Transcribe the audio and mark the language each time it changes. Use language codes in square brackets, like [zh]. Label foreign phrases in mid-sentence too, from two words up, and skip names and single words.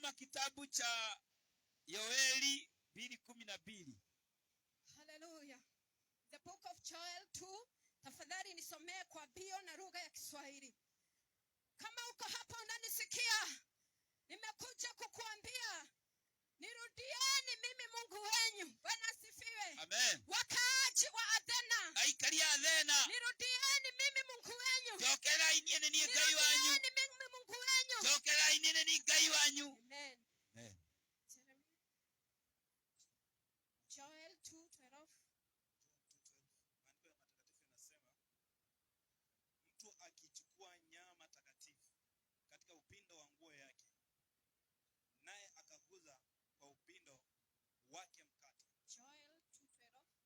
[sw] kitabu cha Yoeli 2:12. [en] Hallelujah. The book of Joel 2. [sw] Tafadhali nisomee kwa bio na lugha ya Kiswahili. Kama uko hapa unanisikia, nimekuja kukuambia nirudieni mimi Mungu wenyu. Bwana asifiwe. Amen. Wakaaji wa Athena, [ki] Aikari Athena, [sw] nirudieni mimi Mungu wenyu. [ki] jokera inene ni Ngai wanyu. [sw] Nirudieni mimi Mungu wenyu. [ki] Jokera inene ni Ngai wanyu. [sw] Amen. Amen. Joel 2:12. Mtu akichukua nyama takatifu katika upindo wa nguo yake, naye akaguza kwa upindo wake mkate. Joel 2:12.